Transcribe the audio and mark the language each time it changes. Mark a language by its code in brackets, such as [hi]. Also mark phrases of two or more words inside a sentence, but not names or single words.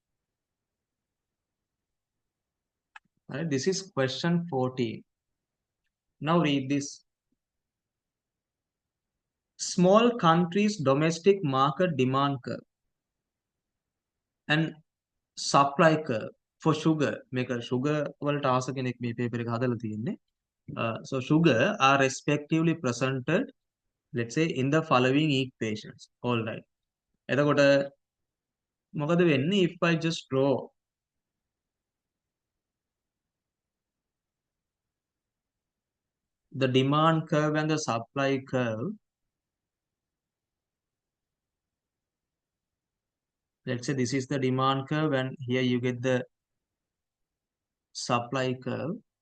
[en] Right, this is question 14. Now read this. Small countries' domestic market demand curve and supply curve for sugar. Make a sugar [si] වලට ආස කෙනෙක් මේ paper එක හදලා තියෙන්නේ. [en] So sugar are respectively presented, let's say, in the following equations. All right. [si] එතකොට මොකද වෙන්නේ [en] if I just draw the demand curve and the supply curve? Let's say this is the demand curve and here you get the supply curve.